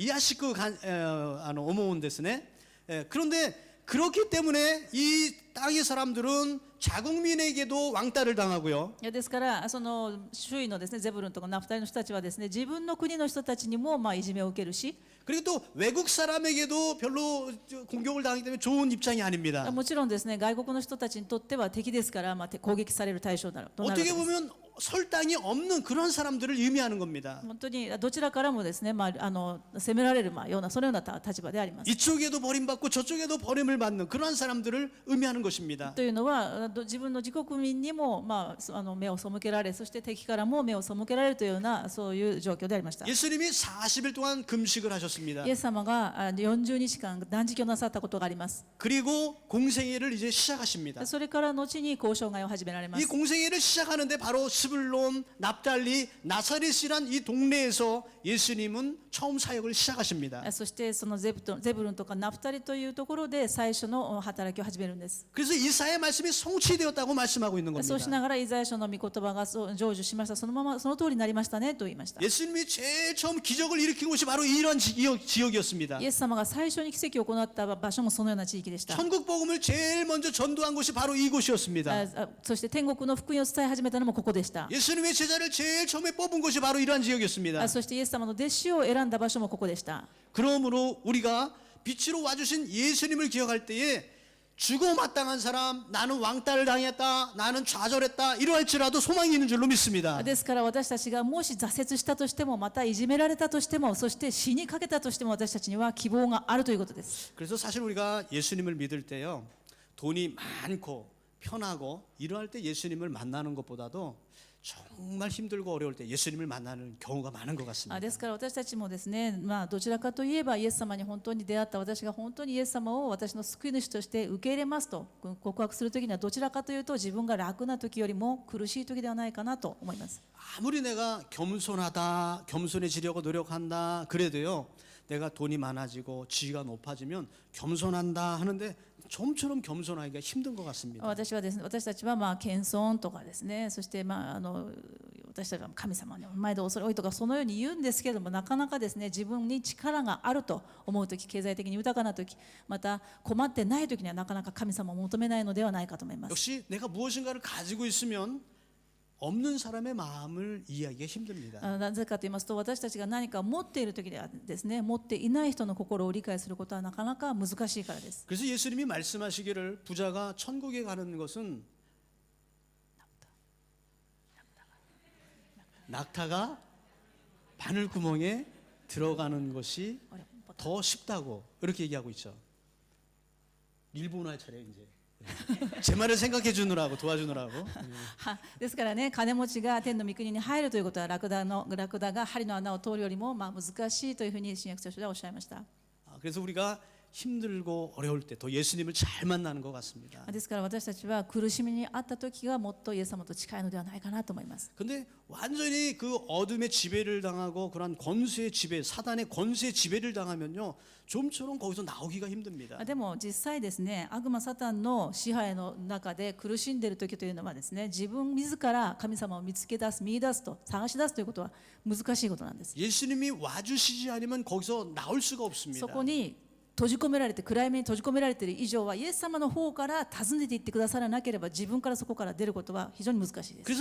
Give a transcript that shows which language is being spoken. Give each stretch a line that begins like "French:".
Korean: 이하시크 오모온ですね. 그런데 그렇기 때문에 이 땅의 사람들은 자국민에게도 왕따를 당하고요.
Japanese: ですからその周囲のですねゼブルンとかナフタリの人たちはですね、自分の国の人たちにもいじめを受けるし、
Korean: 그리고 또 외국 사람에게도 별로 공격을 당하기 때문에 좋은 입장이 아닙니다.
Japanese: もちろんですね外国の人たちにとっては敵ですから、攻撃される対象となるわけです。
Korean: 보면 설당이 없는 그런 사람들을 의미하는 겁니다.
Japanese: 本当にどちらからもですね、責められるようなそのような立場であります。
Korean: 이쪽에도 버림받고 저쪽에도 버림을 받는 그러한 사람들을 의미하는 것입니다.
Japanese: というのは自分の自国民にも目を背けられ、そして敵からも目を背けられるというようなそういう状況でありました。
Korean: 예수님이 40일 동안 금식을 하셨습니다.
Japanese: イエス様が40日間断食をなさったことがあります。
Korean: 그리고 공생애를 이제 시작하십니다.
Japanese: それから後に交渉外を始められま
Korean: 이
Japanese: す。
Korean: 공생애를 시작하는데 바로 스불론, 납달리, 나사렛이란 이 동네에서 예수님은 처음 사역을 시작하십니다.
Japanese: そしてそのゼブルンとかナフタリというところで最初の働きを始めるんです。
Korean: 그래서 이사야의 말씀이 성취되었다고 말씀하고 있는
Japanese: そうし
Korean: 겁니다.
Japanese: ながらイザヤ書の御言葉が成就しました。そのままその通りになりましたねと言いました。
Korean: 예수님이 제일 처음 기적을 일으킨 곳이 바로 이런 지역이었습니다.
Japanese: イエス様が最初に奇跡を行った場所もそのような地域でした。
Korean: 천국 복음을 제일 먼저 전도한 곳이 바로 이곳이었습니다.
Japanese: そして天国の福音を伝え始めたのもここでした。
Korean: 예수님의 제자를 제일 처음에 뽑은 곳이 바로 이러한 지역이었습니다.
Japanese: そしてイエス様の弟子を選んだ場所もここでした。
Korean: 그러므로 우리가 빛으로 와주신 예수님을 기억할 때에 죽어 마땅한 사람, 나는 왕따를 당했다, 나는 좌절했다 이러할지라도 소망이 있는 줄로 믿습니다.
Japanese: ですから私たちがもし挫折したとしても、またいじめられたとしても、そして死にかけたとしても、私たちには希望があるということです。
Korean: 그래서 사실 우리가 예수님을 믿을 때요, 돈이 많고 편하고 이러할 때 예수님을 만나는 것보다도 정말 힘들고 어려울 때 예수님을 만나는 경우가 많은 것 같습니다.
Japanese: ですから私たちもですね、どちらかといえばイエス様に本当に出会った私が本当にイエス様を私の救い主として受け入れますと告白するときには、どちらかというと自分が楽な時よりも苦しい時ではないかなと思います。
Korean: 아무리 내가 겸손하다, 겸손해지려고 노력한다 그래도요, 내가 돈이 많아지고 지위가 높아지면 겸손한다 하는데 좀처럼 겸손하기가 힘든 것 같습니다.
Japanese: 私たちは謙遜とかですね、そして私たちは神様に前で恐れ多いとかそのように言うんですけれども、なかなかですね自分に力があると思うとき、経済的に豊かなとき、また困ってないときにはなかなか神様を求めないのではないかと思います。
Korean: 역시 내가 무엇인가를 가지고 있으면 없는 사람의 마음을 이해하기가 힘듭니다.
Japanese: なぜかと言いますと、私たちが何かを持っている時ではですね、持っていない人の心を理解することはなかなか難しいからです。
Korean: 그래서 예수님이 말씀하시기를 부자가 천국에 가는 것은 낙타가 바늘구멍에 들어가는 것이 더 쉽다고 이렇게 얘기하고 있죠. 일본어의 차례 이제. 제 말을 생각해 주느라고 도와주느라고.
Japanese: ですからね、金持ちが天の御国に入るということはラクダが針の穴を通るよりも難しいというふうに新約聖書ではおっしゃいました。
Korean: 그래서 우리가 힘들고 어려울 때 더 예수님을 잘 만나는 것 같습니다.
Japanese: ですから私たちは苦しみにあった時がもっとイエス様と近いのではないかなと思います。
Korean: 근데 완전히 그 어둠의 지배를 당하고 그런 권세의 지배, 사단의 권세의 지배를 당하면요, 좀처럼 거기서 나오기가 힘듭니다.
Japanese: でも実際ですね、悪魔サタンの支配の中で苦しんでいる時というのはですね、自分自ら神様を見つけ出す、見出すと探し出すということは難しいことなんです。
Korean: 예수님이 와주시지 않으면 거기서 나올 수가 없습니다.
Japanese: そこに閉じ込められて、暗闇に閉じ込められている以上はイエス様の方から訪ねていってくださらなければ自分からそこから出ることは非常に難しいです。